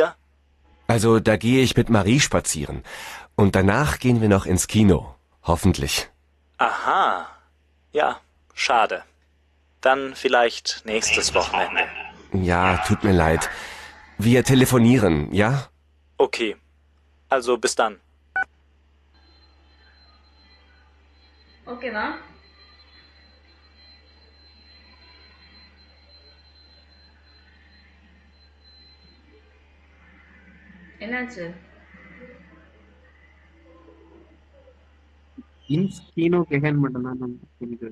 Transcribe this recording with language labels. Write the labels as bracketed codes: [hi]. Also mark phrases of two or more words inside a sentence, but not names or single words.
[de] Also da gehe ich mit Marie spazieren. Und danach gehen wir noch ins Kino. Hoffentlich. Aha. Ja, schade. Dann vielleicht nächstes Wochenende. Ja, tut mir leid. Wir telefonieren, ja? Okay. Also bis dann. [ta] ஓகேவா? என்னாச்சு? [de] ins Kino gehen [ta] மட்டும் தான் நம்ம